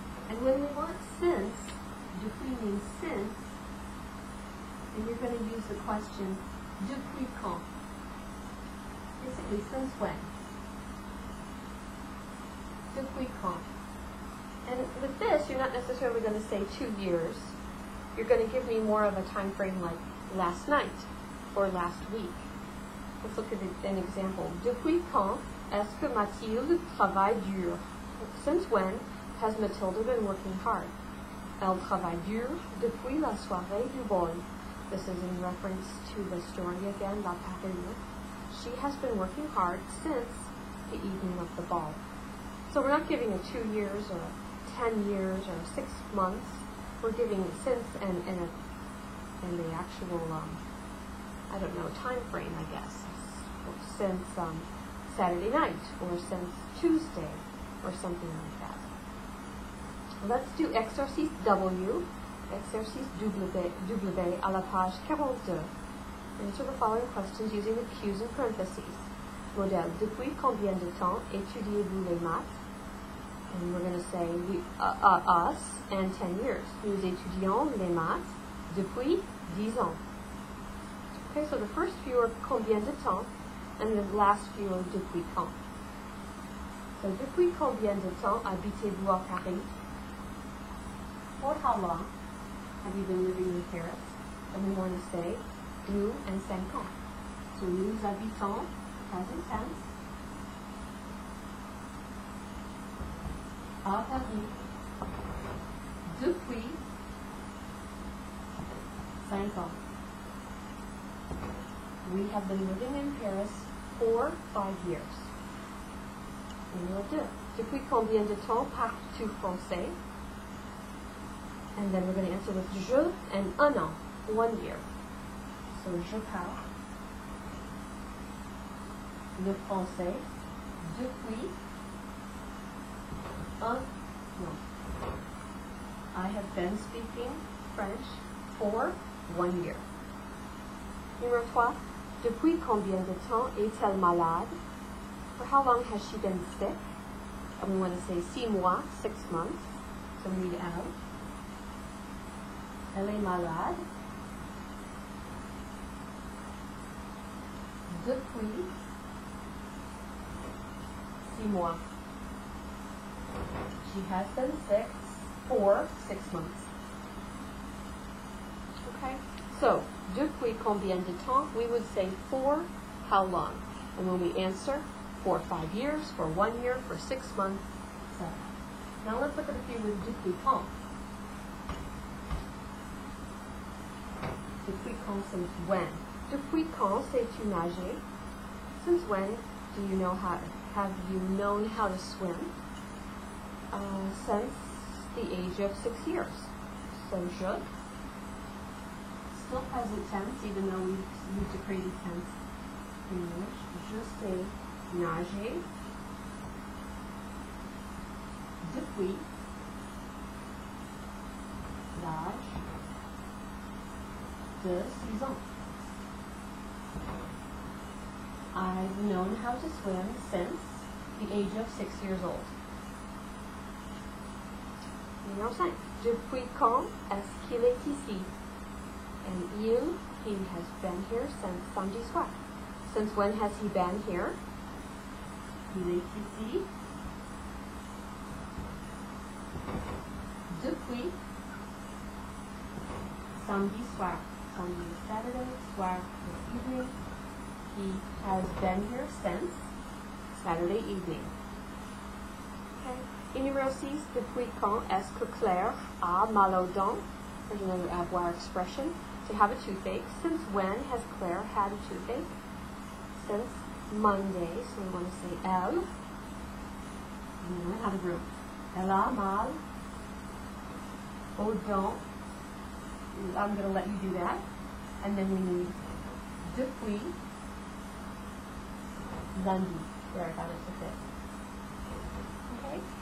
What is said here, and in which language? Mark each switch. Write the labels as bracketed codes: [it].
[en] And when we want since, depuis means since, and you're going to use the question, [fr] depuis quand? [en] Basically, since when? [fr] Depuis quand? [en] And with this, you're not necessarily going to say 2 years. You're going to give me more of a time frame like last night or last week. Let's look at an example. [fr] Depuis quand est-ce que Mathilde travaille dur? [en] Since when has Mathilde been working hard? [fr] Elle travaille dur depuis la soirée du bal. [en] This is in reference to the story again, La Parure. She has been working hard since the evening of the ball. So we're not giving a 2 years or 10 years or 6 months. We're giving since and the actual, I don't know, time frame, I guess. Since Saturday night or since Tuesday or something like that. Let's do [fr] exercice W. Exercice W à la page 42. [en] Answer the following questions using the Q's in parentheses. Modèle. [fr] Depuis combien de temps étudiez-vous les maths? [en] And we're going to say us and 10 years. [fr] Nous étudions les maths depuis 10 ans. [en] Okay, so the first few are combien de temps, and the last few are depuis quand. [fr] So depuis combien de temps habitez-vous à Paris? [en] For how long have you been living in Paris? And we want to say nous and 5 ans. [fr] So nous habitons, [en] present tense, [fr] à Paris depuis 5 ans. [en] We have been living in Paris for 5 years. [fr] Numéro 2. Depuis combien de temps parles-tu français? [en] And then we're going to answer with je and un an, 1 year. [fr] So je parle le français depuis un an. [en] I have been speaking French for 1 year. [fr] Numéro 3. Depuis combien de temps est-elle malade? [en] For how long has she been sick? And we want to say 6 mois, 6 months. So read out. [fr] Elle est malade depuis 6 mois. [en] She has been sick for 6 months. Okay? So, [fr] depuis combien de temps, [en] we would say for how long. And when we answer, for 5 years, for 1 year, for 6 months, etc. Now let's look at a few with depuis quand. [fr] Depuis quand, [en] since when. [fr] Depuis quand sais-tu nager? [en] Since when do you know have you known how to swim? Since the age of 6 years. So je, still present tense, even though we used a crazy tense in English. [fr] Je sais nager depuis l'âge de 6 ans. [en] I've known how to swim since the age of 6 years old. [fr] Numéro 5. Depuis quand est-ce qu'il est ici? [en] And he has been here since samedi soir. Since when has he been here? [fr] Il est ici depuis samedi soir. [en] Samedi is Saturday, soir is evening. He has been here since Saturday evening. Okay. [fr] Et numéro 6, depuis quand est-ce que Claire a mal aux dents? [en] There's another avoir expression. To have a toothache. Since when has Claire had a toothache? Since Monday. So we want to say elle. And then we have a group. [fr] Elle a mal aux dents. [en] I'm going to let you do that. And then we need [fr] depuis lundi. [en] There, I got it to fit. Okay?